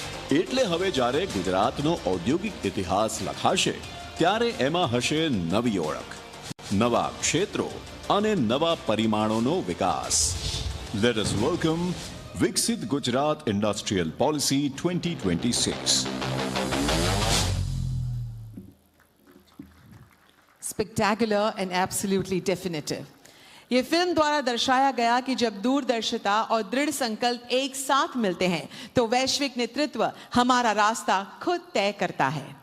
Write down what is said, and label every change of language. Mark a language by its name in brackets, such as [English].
[Gujarati] એટલે હવે જ્યારે ગુજરાતનો ઔદ્યોગિક ઇતિહાસ લખાશે ત્યારે એમાં હશે નવી ઓળખ, નવા ક્ષેત્રો અને નવા પરિમાણોનો વિકાસ. [English] let us welcome [Gujarati] વિકસિત Gujarat industrial policy 2026. [English] Spectacular and absolutely definitive. [Hindi] ये फिल्म द्वारा दर्शाया गया कि जब दूरदर्शिता और दृढ़ संकल्प एक साथ मिलते हैं तो वैश्विक नेतृत्व हमारा रास्ता खुद तय करता है.